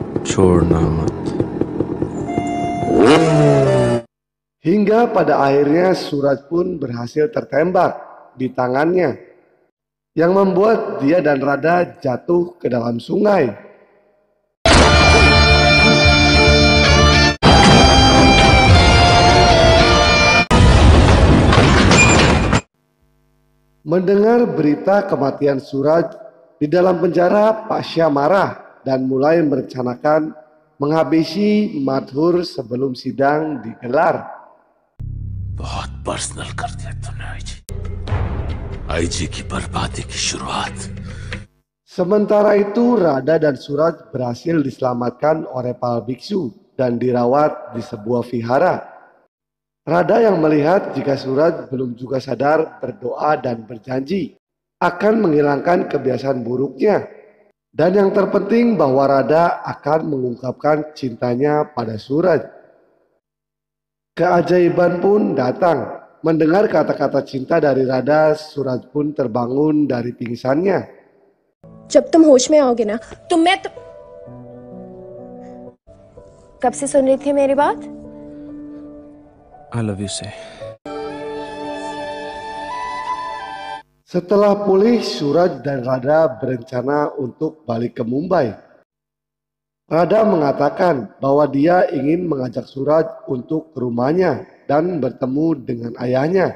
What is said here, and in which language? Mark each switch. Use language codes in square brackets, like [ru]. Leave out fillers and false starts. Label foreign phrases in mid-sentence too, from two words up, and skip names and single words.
[hi] छोड़ना मत। [id] Hingga pada akhirnya Suraj pun berhasil tertembak di tangannya, yang membuat dia dan Radha jatuh ke dalam sungai. Mendengar berita kematian Suraj, di dalam penjara Pasha marah dan mulai merencanakan menghabisi Madhur sebelum sidang digelar. [hi] बहुत पर्सनल कर दिया तूने आईजी की बर्बादी की शुरुआत। [id] Sementara itu Radha dan Suraj berhasil diselamatkan oleh para biksu dan dirawat di sebuah vihara. Radha yang melihat jika Suraj belum juga sadar berdoa dan berjanji akan menghilangkan kebiasaan buruknya. Dan yang terpenting bahwa Radha akan mengungkapkan cintanya pada Suraj. Keajaiban pun datang. Mendengar kata-kata cinta dari Radha, Suraj pun terbangun dari pingsannya. [hi] जब तुम होश में आओगे ना तो मैं कब से सुन रही थी मेरी बात? [en] I love you से। [id] Setelah pulih, Suraj dan Radha berencana untuk balik ke Mumbai. Radha mengatakan bahwa dia ingin mengajak Suraj untuk ke rumahnya dan bertemu dengan ayahnya.